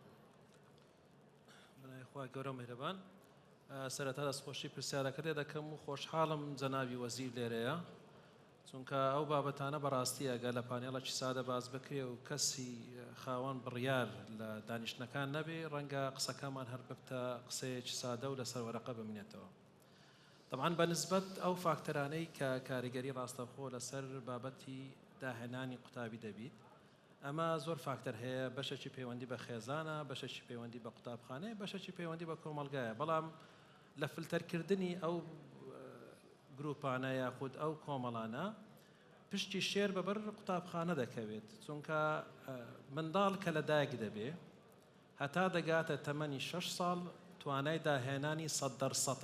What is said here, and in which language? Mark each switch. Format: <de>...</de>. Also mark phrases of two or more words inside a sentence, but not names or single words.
<ckb>خوا گەورە مهرەبان، سەرەتا دەستخۆشی پرسیارەکە لێ دەکەم و خۆشحاڵم جەنابی وەزیر لێرەیە، چونکە ئەو بابەتانە بەڕاستی ئەگەر لە پانێڵێکی سادە باز بکرێ و کەسی خاوەن بڕیار لە دانیشتنەکان نەبێ ڕەنگە قسەکەمان هەر ببتە قسەیەکی سادە و لەسەر وەرەقە بمێنێتەوە.</ckb> <ar>طبعا بنسبة أو</ar> <ckb>فاکتەرانەی کە کاریگەری ڕاستەوخۆ لەسەر بابەتی داهێنانی قوتابی دەبیت ئەمە زۆر فاکتەر هەیە بەشێکی پەیوەندی بە خێزانە بەشێکی پەیوەندی بە قوتابخانەیە بەشێکی پەیوەندی بە کۆمەڵگایە بەڵام لە فلتەرکردنی ئەو گروپانە یاخود ئەو کۆمەڵانە پشتی شێر بەبەر قوتابخانە دەکەوێت چونکە منداڵ کە لەدایک دەبێ هەتا دەگاتە تەمەنی 6 ساڵ توانای داهێنانی 100%.</ckb>